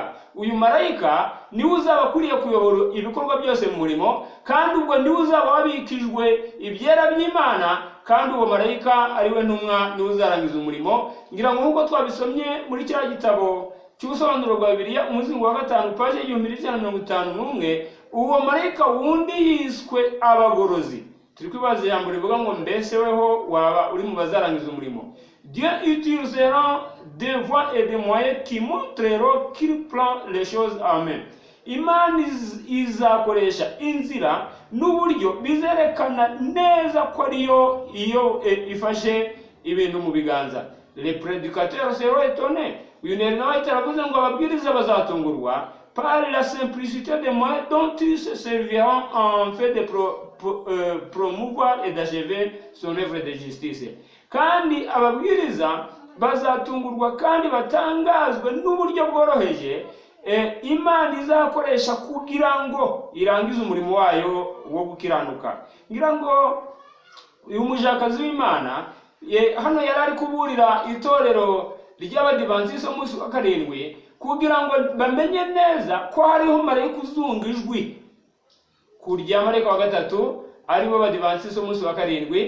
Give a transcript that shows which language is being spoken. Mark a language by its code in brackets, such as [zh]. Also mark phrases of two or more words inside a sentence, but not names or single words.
[rw] Uyu marayika niwe uzaba akwiriye kuyobora ibikorwa byose mu murimo, kandi ubwo niwe uzaba wabikijwe ibyera by'Imana, kandi uwo marayika ariwe ntumwa, niwe uzarangiza umurimo. Ngira ngo nk'uko twabisomye muri cya gitabo cy'ubusobanuro bwa Bibiliya umuzingo wa 5 paje 1151, uwo marayika wundi yiswe abagorozi. Turi kwibaza ijambo rivuga ngo mbese weho waba uri mu bazarangiza umurimo. [fr] Dieu utilisera des voies et des moyens qui montreront qu'il prend les choses en main. [rw] Imana izakoresha inzira n'uburyo bizerekana neza ko ariyo ifashe ibintu mu biganza. [fr] Les prédicateurs seront étonnés. [rw] Uyu nawe taravuze ngo ababwiriza bazatungurwa [fr] par la simplicité des moyens dont ils se serviront en fait de promouvoir et d'achever son œuvre de justice. [rw] Kandi ababwiriza bazatungurwa kandi batangazwe n'uburyo bworoheje Imana izakoresha kugira ngo irangize umurimo wayo wo gukiranuka. Ngira ngo uyu mujakazi w'Imana hano yari ari kuburira itorero ry'abadivantiste umunsi wa 7 kugira ngo bamenye neza ko hariho marayika uzunga ijwi kurya marayika wa gatatu, aribo badivantiste umunsi wa 7.